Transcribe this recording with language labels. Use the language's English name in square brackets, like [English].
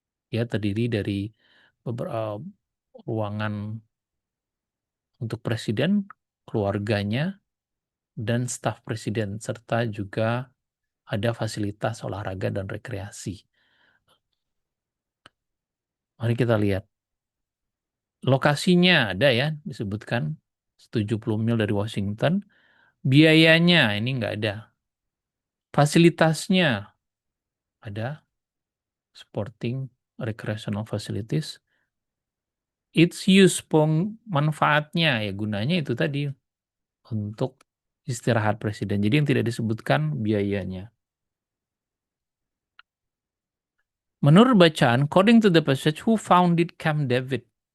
[Indonesian] Dia terdiri dari beberapa ruangan untuk presiden, keluarganya, dan staf presiden, serta juga ada fasilitas olahraga dan rekreasi. Mari kita lihat. Lokasinya ada ya, disebutkan 70 mil dari Washington. Biayanya ini nggak ada. Fasilitasnya ada, [English] sporting, recreational facilities. Its use, [Indonesian] manfaatnya, ya gunanya itu tadi untuk istirahat presiden. Jadi yang tidak disebutkan biayanya. Menurut bacaan, [English] according to the passage, who founded Camp David?